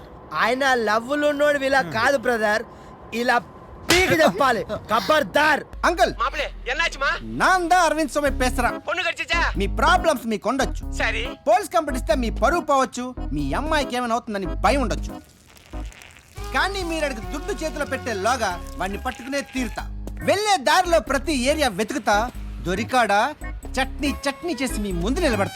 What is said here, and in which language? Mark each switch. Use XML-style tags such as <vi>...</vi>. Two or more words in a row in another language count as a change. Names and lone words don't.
<te>ఆయన లవ్లు ఉన్నోడు ఇలా కాదు బ్రదర్, ఇలా పీకి చెప్పాలి. ఖబర్దార్. అంకుల్,</te> <ta>மாப்பிளே என்னாச்சுமா? நான் தான் அரவிந்த் సోమే பேசுறேன். பொண்ணு கடிச்சா?</ta> <te>మీ ప్రాబ్లమ్స్ మీకు ఉండొచ్చు,</te> <ta>சரி.</ta> <en>police complaint</en> <te>ఇస్తే మీ పరువు పోవచ్చు, మీ అమ్మాయికి ఏమైనా అవుతుందని భయం ఉండొచ్చు. కానీ మీరు అడిగి దుడ్డు చేతిలో పెట్టేలోగా వాడిని పట్టుకునే తీరుతా. వెళ్ళే దారిలో ప్రతి ఏరియా వెతుకుతా, దొరికాడా చట్నీ చట్నీ చేసి మీ ముందు నిలబడతా.</te>